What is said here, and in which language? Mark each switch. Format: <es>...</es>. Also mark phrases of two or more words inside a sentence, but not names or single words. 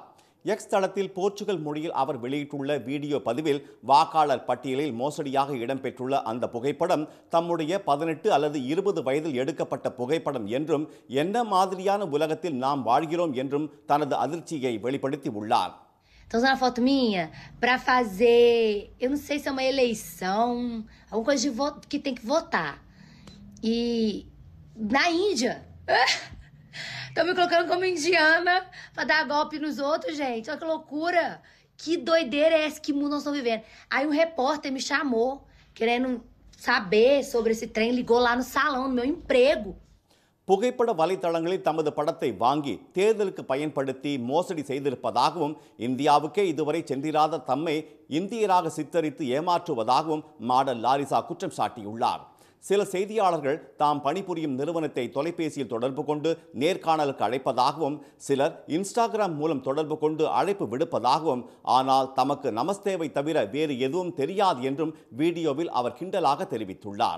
<ta>எக்ஸ் தளத்தில் போர்ச்சுகல் மொழியில் அவர் வெளியிட்டுள்ள வீடியோ பதிவில் வாக்காளர் பட்டியலில் மோசடியாக இடம்பெற்றுள்ள அந்த புகைப்படம் தம்முடைய 18 அல்லது 20 வயதில் எடுக்கப்பட்ட புகைப்படம் என்றும், என்ன மாதிரியான உலகத்தில் நாம் வாழ்கிறோம் என்றும் தனது அதிர்ச்சியை வெளிப்படுத்தி உள்ளார்.</ta> <pt>Estão usando a foto minha para fazer, eu não sei se é uma eleição, alguma coisa de voto, que tem que votar. E na Índia, estão me colocando como indiana para dar golpe nos outros, gente. Olha que loucura. Que doideira é essa que mundo nós estamos vivendo? Aí um repórter me chamou, querendo saber sobre esse trem, ligou lá no salão, no meu emprego.</pt> <ta>புகைப்பட வலைதளங்களில் தமது படத்தை வாங்கி தேர்தலுக்கு பயன்படுத்தி மோசடி செய்திருப்பதாகவும், இந்தியாவுக்கே இதுவரை சென்றிராத தம்மை இந்தியராக சித்தரித்து ஏமாற்றுவதாகவும் மாடல் லாரிசா குற்றம் சாட்டியுள்ளார். சில செய்தியாளர்கள் தாம் பணிபுரியும் நிறுவனத்தை தொலைபேசியில் தொடர்பு கொண்டு நேர்காணலுக்கு அழைப்பதாகவும், சிலர் இன்ஸ்டாகிராம் மூலம் தொடர்பு கொண்டு அழைப்பு விடுப்பதாகவும், ஆனால் தமக்கு நமஸ்தேவை தவிர வேறு எதுவும் தெரியாது என்றும் வீடியோவில் அவர் கிண்டலாக தெரிவித்துள்ளார்.</ta>